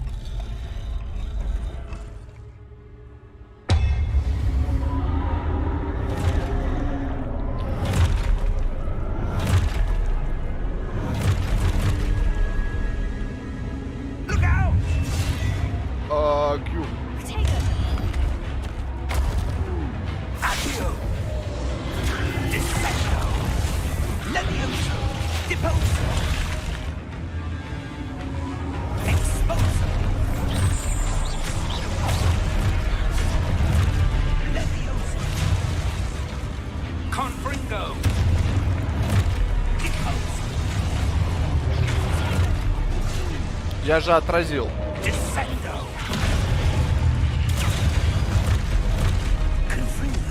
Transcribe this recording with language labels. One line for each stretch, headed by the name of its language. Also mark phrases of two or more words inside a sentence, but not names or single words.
English: Look out! Q. Potato. Accio! Dissesto! Levioso! Deposo! Exposo! Levioso! Confringo! Deposo!
Russian: Я же отразил. Descendo! Confringo!